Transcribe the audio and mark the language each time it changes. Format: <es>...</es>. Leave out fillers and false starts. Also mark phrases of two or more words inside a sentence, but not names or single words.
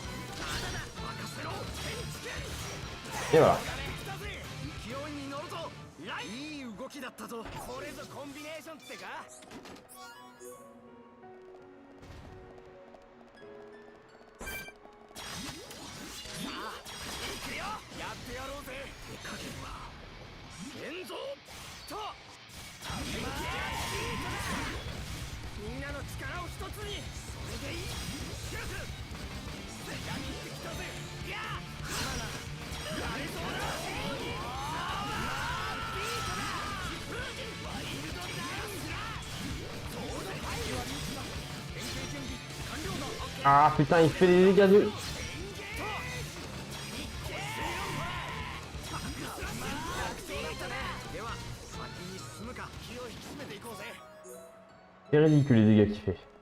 <fr>Et voilà.</fr> <ja>いい動きだったぞ。これぞコンビネーションってか。さあ、行くよ。やってやろうぜ。手加減は先ぞと。みんなの力を一つに。それでいい。シュート。やりってきたぜ。いや。やれそうだ。</ja> <fr>Ah putain, il fait des dégâts de... C'est ridicule les dégâts qu'il fait.</fr>